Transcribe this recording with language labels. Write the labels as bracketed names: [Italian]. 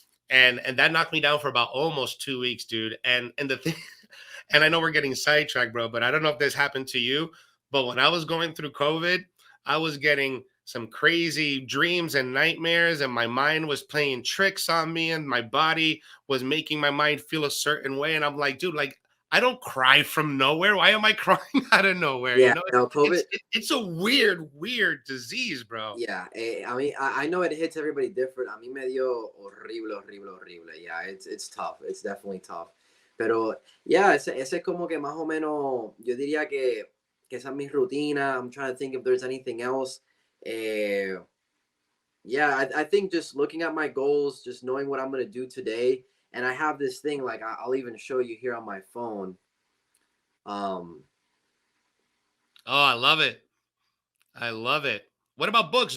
[English] and that knocked me down for about almost 2 weeks, dude. And the thing, and I know we're getting sidetracked, bro, but I don't know if this happened to you, but when I was going through COVID, I was getting some crazy dreams and nightmares, and my mind was playing tricks on me, and my body was making my mind feel a certain way. And I'm like, dude, like, I don't cry from nowhere. Why am I crying out of nowhere? Yeah, no, COVID. It's a weird disease, bro. Yeah, I mean, I know it hits everybody different. [Spanish] A mí me dio horrible. [English] Yeah, it's tough. It's definitely tough. [Spanish] Pero, [English] yeah, [Spanish] ese es como que más o menos, yo diría que esa es mi rutina. [English] I'm trying to think if there's anything else. Eh, yeah, I think just looking at my goals, just knowing what I'm going to do today. And I have this thing, like, I'll even show you here on my phone. Um, Oh, I love it. I love it. What about books?